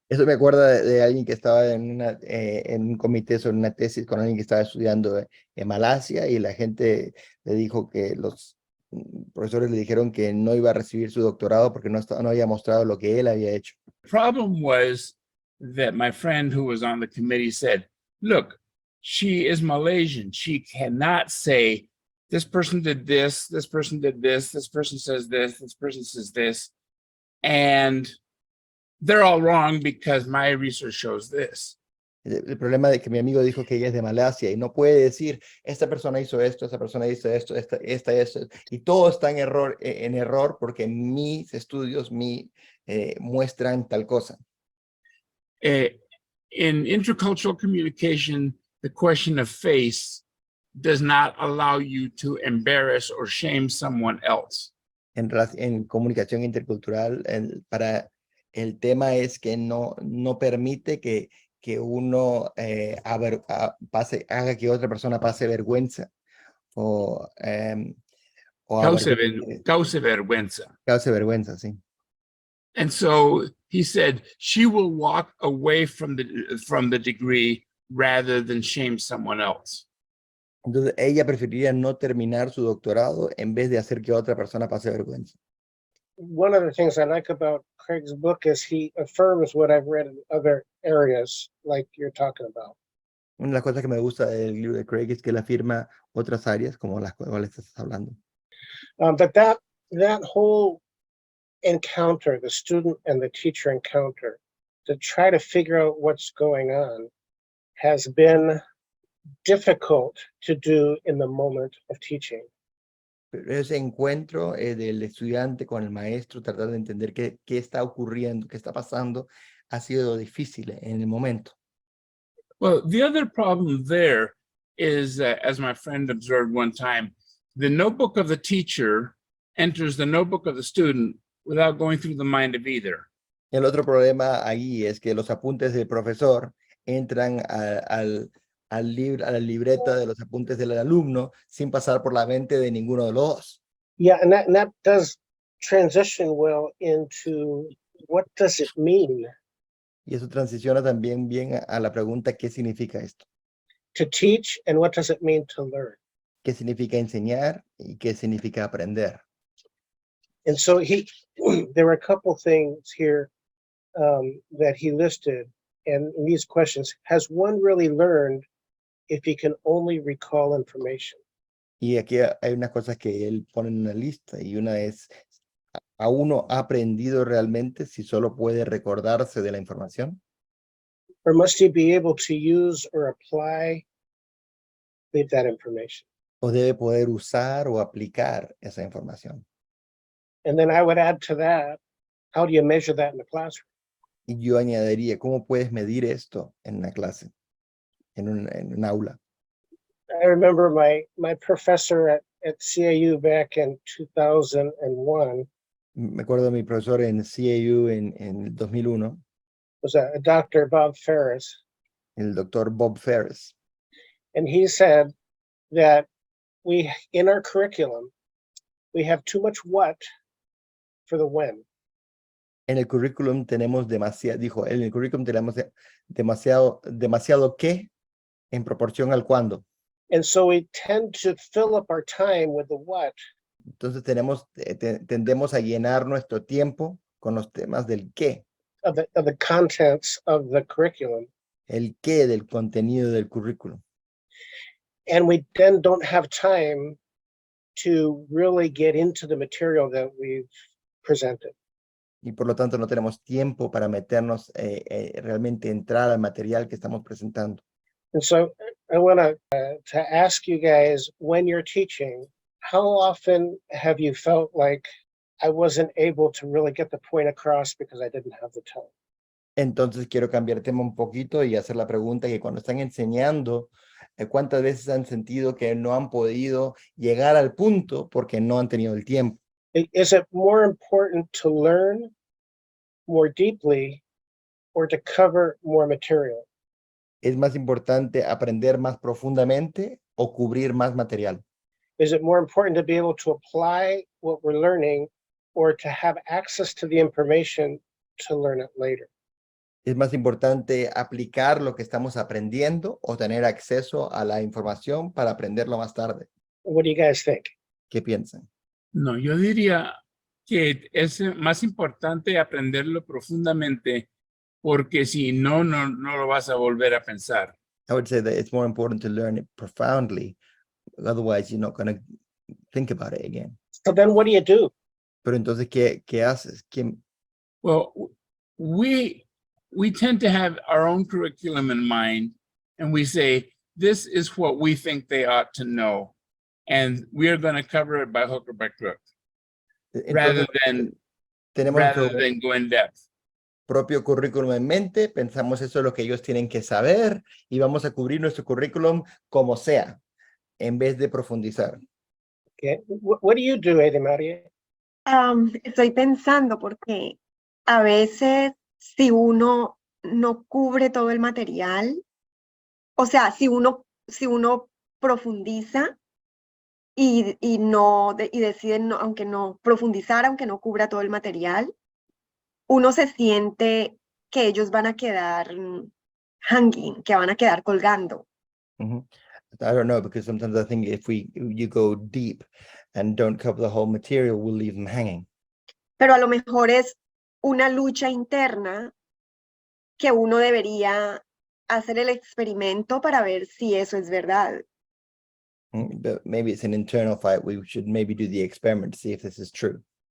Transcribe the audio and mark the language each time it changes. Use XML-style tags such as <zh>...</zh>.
<es>Eso me acuerda de alguien que estaba en un comité sobre una tesis con alguien que estaba estudiando en Malasia, y la gente le dijo que los profesores le dijeron que no iba a recibir su doctorado porque no había mostrado lo que él había hecho.</es> <en>The problem was that my friend who was on the committee said, look, she is Malaysian. She cannot say, this person did this person did this person says this person says this, and they're all wrong because my research shows this.</en> <es>El problema de que mi amigo dijo que ella es de Malasia y no puede decir, esta persona hizo esto, esta persona hizo esto, esto, y todo está en error porque mis estudios muestran tal cosa.</es> <en>In intercultural communication, the question of face does not allow you to embarrass or shame someone else.</en> <es>En comunicación intercultural, el tema es que no permite que uno haga que otra persona pase vergüenza o Cause vergüenza. Cause vergüenza, sí.</es> <en>And so he said she will walk away from the degree rather than shame someone else.</en> <es>Entonces ella preferiría no terminar su doctorado en vez de hacer que otra persona pase vergüenza.</es> <en>One of the things I like about Craig's book is he affirms what I've read in other areas, like you're talking about.</en> <es>Una de las cosas que me gusta del libro de Craig es que él afirma otras áreas como las cuales estás hablando.</es> <en>But that whole encounter, the student and the teacher encounter, to try to figure out what's going on, has been difficult to do in the moment of teaching.</en> <es>Pero ese encuentro del estudiante con el maestro, tratar de entender qué está ocurriendo, qué está pasando, ha sido difícil en el momento.</es> <en>Well, the other problem there is, as my friend observed one time, the notebook of the teacher enters the notebook of the student without going through the mind of either.</en> <es>El otro problema ahí es que los apuntes del profesor entran a la libreta de los apuntes del alumno sin pasar por la mente de ninguno de los dos.</es> <en>Yeah, and that does transition well into what does it mean</en> <es>Y eso transiciona también bien a la pregunta, ¿qué significa esto?</es> <en>to teach and what does it mean to learn?</en> <es>¿Qué significa enseñar y qué significa aprender?</es> <en>And so there were a couple things here that he listed, and in these questions, has one really learned if he can only recall information?</en> <es>Y aquí hay unas cosas que él pone en una lista, y una es, ¿a uno ha aprendido realmente si solo puede recordarse de la información?</es> <en>Or must he be able to use or apply that information?</en> <es>¿O debe poder usar o aplicar esa información?</es> <en>And then I would add to that, how do you measure that in the classroom?</en> <es>Y yo añadiría, ¿cómo puedes medir esto en una clase, en un aula?</es> <en>I remember my professor at CAU back in 2001</en> <es>Me acuerdo de mi profesor en CAU en el 2001,</es> <en>was a Dr. Bob Ferris,</en> <es>el doctor Bob Ferris.</es> <en>and he said that in our curriculum, we have too much what for the when.</en> <es>En el currículum tenemos demasiado, dijo, en el currículum tenemos demasiado qué en proporción al cuándo.</es> <en>And so we tend to fill up our time with the what,</en> <es>Entonces tendemos a llenar nuestro tiempo con los temas del qué,</es> <en>of the contents of the curriculum.</en> <es>el qué del contenido del currículum.</es> <en>And we then don't have time to really get into the material that we've presented.</en> <es>Y por lo tanto no tenemos tiempo para meternos, realmente entrar al material que estamos presentando.</es> <en>And so I want to ask you guys, when you're teaching, how often have you felt like I wasn't able to really get the point across because I didn't have the time?</en> <es>Entonces quiero cambiar el tema un poquito y hacer la pregunta que cuando están enseñando, ¿cuántas veces han sentido que no han podido llegar al punto porque no han tenido el tiempo?</es> <en>Is it more important to learn more deeply or to cover more material?</en> <es>¿Es más importante aprender más profundamente o cubrir más material?</es> <en>Is it more important to be able to apply what we're learning or to have access to the information to learn it later?</en> <es>¿Es más importante aplicar lo que estamos aprendiendo o tener acceso a la información para aprenderlo más tarde?</es> <en>What do you guys think?</en> <es>¿Qué piensan? No, yo diría que es más importante aprenderlo profundamente, porque si no lo vas a volver a pensar.</es> <en>I would say that it's more important to learn it profoundly. Otherwise, you're not going to think about it again. So then what do you do?</en> <es>Pero entonces, ¿qué haces?</es> <en>Well, we tend to have our own curriculum in mind, and we say, this is what we think they ought to know, and we are going to cover it by hook or by crook, rather than go in depth.</en> <es>Propio currículum en mente, pensamos eso es lo que ellos tienen que saber y vamos a cubrir nuestro currículum como sea, en vez de profundizar.</es> <en>Okay. What do you do, Edi María?</en> <es>Estoy pensando porque a veces si uno no cubre todo el material, o sea, si uno profundiza y decide, aunque no profundizar, aunque no cubra todo el material, uno se siente que ellos van a quedar</es> <en>hanging,</en> <es>que van a quedar colgando. Mhm.</es> <en>I don't know, because sometimes I think if you go deep and don't cover the whole material, we'll leave them hanging.</en> <es>Pero a lo mejor es una lucha interna que uno debería hacer el experimento para ver si eso es verdad.</es> <en>But maybe it's an internal fight. We should maybe do the experiment to see if this is true.</en>